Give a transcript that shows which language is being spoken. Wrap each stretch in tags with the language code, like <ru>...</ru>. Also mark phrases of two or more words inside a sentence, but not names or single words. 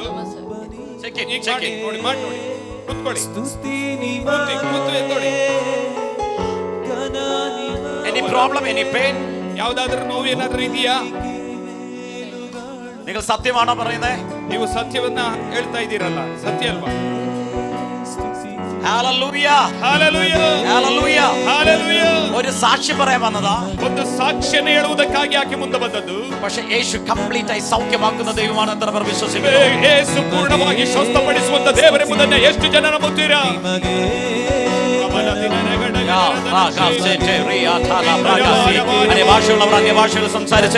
<en>Check it.</en> <kn>ಈಗ</kn> <en>Check it.</en> <kn>ನೋಡಿ ಮಾಡಿ ನೋಡಿ. ಕೂತ್ಕೊಳ್ಳಿ. ಸ್ತುತಿನಿವಾಸೆ ಕೂತು ಎದ್ದೋಡಿ.</kn> <en>Any problem, any pain?</en> <kn>ಯಾವ್ದಾದ್ರೂ ನೋವು ಏನಾದ್ರೂ ಇದೆಯಾ?</kn> <ml>നിങ്ങൾ സത്യമാണോ പറയുന്നത്?</ml> <kn>ನೀವು ಸತ್ಯವನ್ನ ಹೇಳ್ತಾ ಇದ್ದೀರಲ್ಲ, ಸತ್ಯ ಅಲ್ವಾ?</kn> <ml>ഹല്ലേലൂയ.</ml> <kn>ಹಲ್ಲೆಲೂಯ.</kn> <ml>ഹല്ലേലൂയ.</ml> <kn>ಹಲ್ಲೆಲೂಯ.</kn> <ml>ഒരു സാക്ഷി പറയാൻ വന്നതാ.</ml> <kn>ಒಂದು ಸಾಕ್ಷ್ಯನ ಹೇಳುವುದಕ್ಕಾಗಿ ಆಕೆ ಮುಂದೆ ಬಂದದ್ದು.</kn> <ml>പക്ഷേ യേശു കംപ്ലീറ്റ് ആയി സൗഖ്യമാക്കുന്ന ദൈവമാണ് എന്ന് അവർ വിശ്വസിക്കുന്നു.</ml> <kn>ಯೇಸು ಪೂರ್ಣವಾಗಿ ಸ್ವಸ್ಥಪಡಿಸುವಂತ ದೇವರೆಂಬುದನ್ನ ಎಷ್ಟು ಜನ ನಂಬುತ್ತೀರಾ?</kn> <ml>ഭാഷയുള്ളവർ അന്യഭാഷകൾ സംസാരിച്ച്</ml>